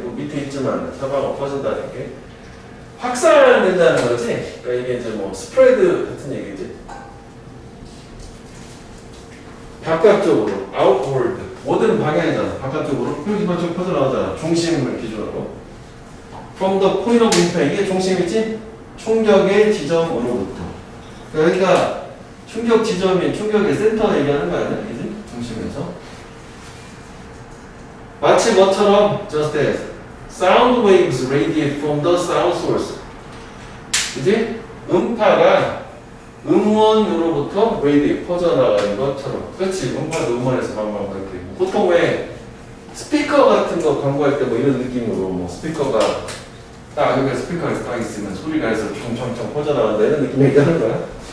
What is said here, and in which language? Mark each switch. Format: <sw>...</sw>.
<ko>또 밑에 있지만 사방으로 퍼진다는 게 확산된다는 거지. 그러니까 이게 이제 뭐 스프레드 같은 얘기지. 바깥쪽으로, 아웃워드, 모든 방향이잖아. 바깥쪽으로 여기만 좀 퍼져 나가잖아. 중심을 기준으로.</ko> <en>From the point of impact,</en> <ko>이게 중심이지? 충격의 지점으로부터. 그러니까 충격 지점인 충격의 센터 얘기하는 거 아니야? 그지? 중심에서. 마치 뭐처럼</ko> <en>just as sound waves radiate from the sound source.</en> <ko>그지? 음파가 음원으로부터 radiate 퍼져나가는 것처럼. 그렇지? 음파도 음원에서 방방 이렇게. 보통 왜 스피커 같은 거 광고할 때 뭐 이런 느낌으로 뭐 스피커가 딱 여기에 스피커가 딱 있으면 소리가 해서 총총총 퍼져나간다 이런 느낌 얘기하는 거야.</ko>